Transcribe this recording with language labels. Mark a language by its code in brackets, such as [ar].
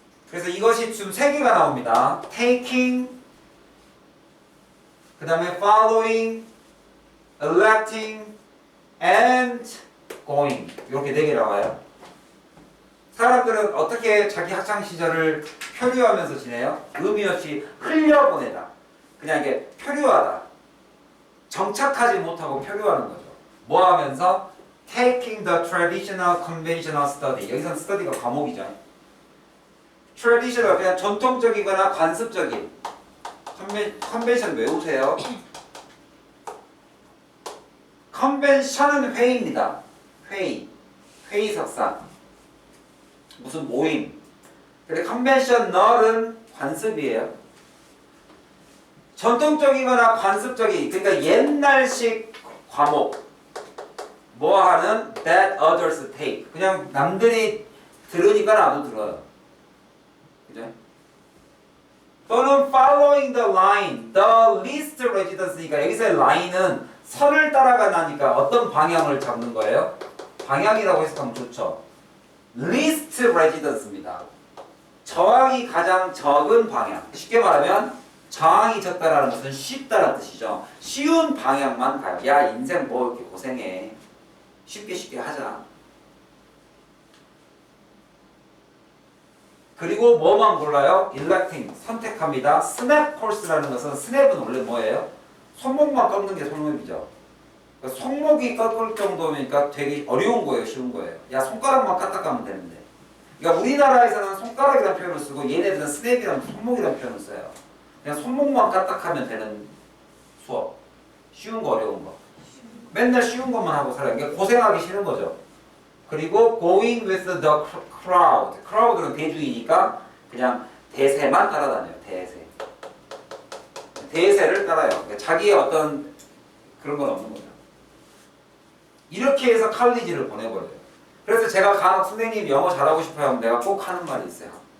[ko] 그래서 이것이 지금 3개가 나옵니다. taking, 그 다음에 [en] following, electing, and going [ko] 이렇게 4개 나와요. 사람들은 어떻게 자기 학창 시절을 표류하면서 지내요? 의미 없이 흘려보내다. 그냥 이게 표류하다. 정착하지 못하고 표류하는 거죠. 뭐 하면서? [en] Taking the traditional conventional study. [ko] 여기서는 study가 과목이죠. traditional 그냥 전통적이거나 관습적인 컨벤션 외우세요. 컨벤션은 회의입니다. 회의. 회의석상, 무슨 모임. 근데 컨벤셔널은 관습이에요. 전통적이거나 관습적인, 그러니까 옛날식 과목. 뭐 하는 [en] that others take. [ko] 그냥 남들이 들으니까 나도 들어요. 그죠? 또는 [en] following the line, the least residence [ko] 니까 여기서의 line은 선을 따라가니까 어떤 방향을 잡는 거예요? 방향이라고 해석하면 좋죠. [en] least residence입니다. [ko] 저항이 가장 적은 방향. 쉽게 말하면 저항이 적다라는 것은 쉽다라는 뜻이죠. 쉬운 방향만 가요. 야, 인생 뭐 이렇게 고생해. 쉽게 하자. 그리고 뭐만 골라요? electing, 선택합니다. snap course라는 것은 snap은 원래 뭐예요? 손목만 꺾는 게 손목이죠. 그러니까 손목이 꺾을 정도니까 되게 어려운 거예요, 쉬운 거예요. 야, 손가락만 까딱하면 되는데. 그러니까 우리나라에서는 손가락이라는 표현을 쓰고 얘네들은 snap이라는 손목이라는 표현을 써요. 그냥 손목만 까딱하면 되는 수업. 쉬운 거 어려운 거. 맨날 쉬운 것만 하고 살아요. 그러니까 고생하기 싫은 거죠. 그리고 [en] going with the crowd. [ko] crowd는 대중이니까 그냥 대세만 따라다녀요. 대세. 대세를 따라요. 그러니까 자기의 어떤 그런 건 없는 거죠. 이렇게 해서 칼리지를 보내버려요. 그래서 제가 간혹 선생님 영어 잘하고 싶어요 하면 내가 꼭 하는 말이 있어요.